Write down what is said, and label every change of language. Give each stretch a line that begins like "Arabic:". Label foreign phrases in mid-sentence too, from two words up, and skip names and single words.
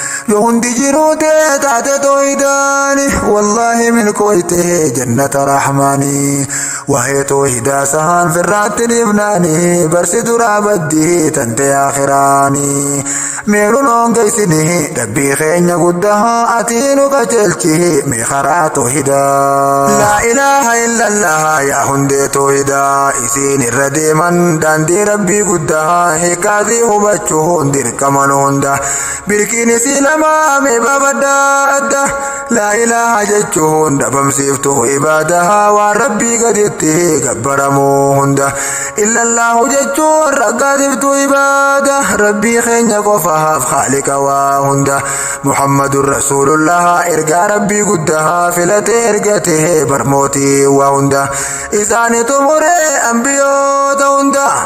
Oromo: yoo hundi jiruu tee taate toohidaani wallaahi milkooyte jannata rahmaanii waa'ee toohidaa sahaan firraatti dhibnaani barsi duraa baddii tante aakhiraani meeruun hongeessini rabbii keenya guddaa ati nu qajeelchi mee karaa toohidaa.
Arabic: لا إله إلا الله يا
Oromo: hundee toohidaa isiin irra deeman daandii rabbii guddaa hiikaatii hubachuun dirqaman hunda birkiin isii lama mee babaddaa adda.
Arabic: لا إله
Oromo: jechuun dhabamsiiftuu ibaadaa waan rabbii gaditti gabbaramuu hunda.
Arabic: إلا الله
Oromo: jechuun raggaasiftuu ibaadaa rabbii keenya qofaaf haaliqa waa hunda.
Arabic: محمد رسول الله
Oromo: ergaa rabbii guddaa filatee ergatee barmootii waa hunda. Isaanitu muree ambiyoota hunda